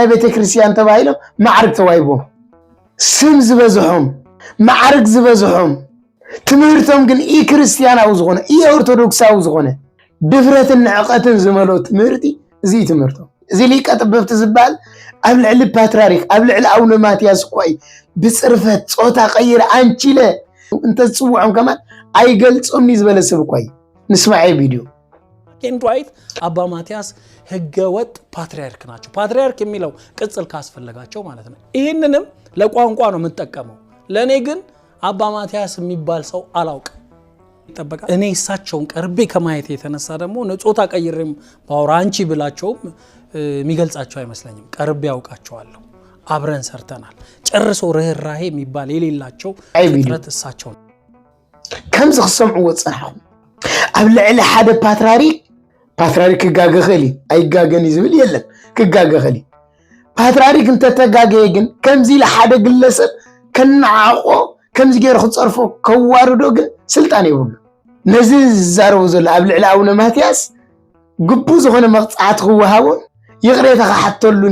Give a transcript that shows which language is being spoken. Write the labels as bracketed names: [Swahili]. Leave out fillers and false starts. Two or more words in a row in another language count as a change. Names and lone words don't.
[Tigrinya] ቤተክርስትያን ተባሂሎም ማዕርግ ተዋሂቦም ስም ዝበዝሖም ማዕርግ ዝበዝሖም ትምህርቶም ግን ኢ ክርስቲያናዊ ዝኾነ ኢ ኦርቶዶክሳዊ ዝኾነ ድፍረትን ንዕቐትን ዝመልኦ ትምህርቲ እዚ ትምህርቶም እዚ ሊቀ ጠበብቲ ዝበሃል ኣብ ልዕሊ ፓትርያርክ ኣብ ልዕሊ ኣቡነ ማትያስ ቆይ ብፅርፈት ጾታ ቀይረ አንቺለ እንተጽውዖም ከማን ኣይገልጾምኒ ዝበለ ሰብ ቆይ ንስማዕ ቪዲዮ [Amharic] ኬንድዋይት አባ ማትያስ ህገወጥ ፓትርያርክ ናቸው። ፓትርያርክ የሚለው ቅጽል ካስፈለጋቸው ማለት ነው። ይህንንም ለቋንቋ ነው የምጠቀመው። ለኔ ግን አባ ማትያስ የሚባል ሰው አላውቅ ይተበቃ እኔ እሳቸውን ቀርቤ ከማየት የተነሳ ደግሞ ጾታ ቀይሬም ባውራ አንቺ ብላቸውም የሚገልጻቸው አይመስለኝም። ቀርቤ ያውቃቸዋለሁ። አብረን ሰርተናል። ጨርሶ ርህራሄ የሚባል የሌላቸው ፍጥረት እሳቸው [Tigrinya] ከምዚ ክሰምዑ ወጽናኹ ኣብ ልዕሊ ሓደ ፓትርያርክ ክጋገኸሊ ኣይጋገን ዝብል የለን ክጋገኸሊ ፓትርያርክ እንተተጋገየ ግን ከምዚ ለሓደ ግለሰብ ከነዓቆ ከምዚ ገይሩ ክጸርፎ ከዋርዶ ግን ስልጣን ይብሉ ነዚ ዝዛረቡ ዘሎ ኣብ ልዕሊ ኣቡነ ማትያስ ግቡእ ዝኾነ መቕጻዕቲ ክወሃቦን ይቕሬታ ክሓተሉን